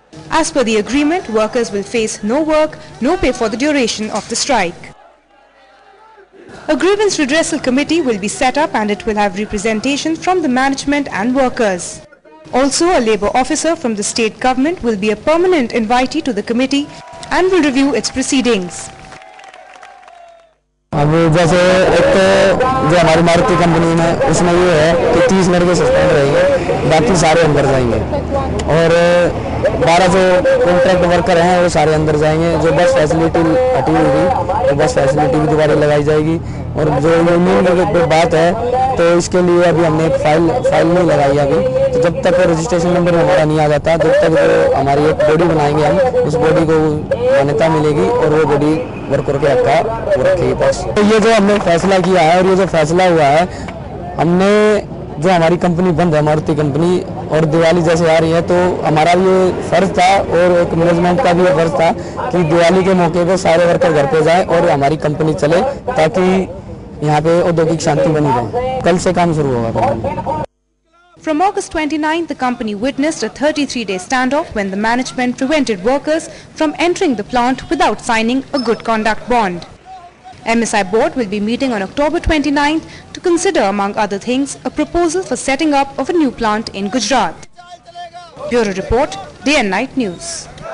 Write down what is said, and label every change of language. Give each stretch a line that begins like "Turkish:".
English: As per the agreement, workers will face no work, no pay for the duration of the strike. A grievance redressal committee will be set up and it will have representation from the management and workers. Also, a labour officer from the state government will be a permanent invitee to the committee and will review its proceedings.
Hindi: अब जैसे एक तो जो हमारी Maruti company में उसमें ये है कि 30 लड़के सस्पेंड रहेंगे, बाकी सारे अंदर जाएंगे, और 12 जो कॉन्ट्रैक्ट वर्कर हैं वो सारे अंदर जाएंगे। जो बस फैसिलिटी हटी हुई थी तो बस फैसिलिटी भी दोबारा लगाई जाएगी। और जो यूनियन की बात है तो इसके लिए अभी हमने एक फाइल नहीं लगाई अभी, तो जब तक रजिस्ट्रेशन नंबर हमारा नहीं आ जाता जब तक जो हमारी एक बॉडी बनाएंगे हम, उस बॉडी को मान्यता मिलेगी और वो बॉडी वर्कर के हक का वो रखेगी पास। तो ये जो हमने फैसला किया है और ये जो फैसला हुआ है, हमने जो हमारी कंपनी बंद है मारुति कंपनी और दिवाली जैसे आ रही है तो हमारा ये फर्ज था और एक मैनेजमेंट का भी ये फर्ज था कि दिवाली के मौके पे सारे वर्कर घर पे जाएं और हमारी कंपनी चले ताकि यहाँ पे औद्योगिक शांति बनी रहे। कल से काम शुरू होगा।
English: From August 29th, the company witnessed a 33-day standoff when the management prevented workers from entering the plant without signing a good conduct bond. MSI board will be meeting on October 29th to consider, among other things, a proposal for setting up of a new plant in Gujarat. Bureau Report, Day and Night News.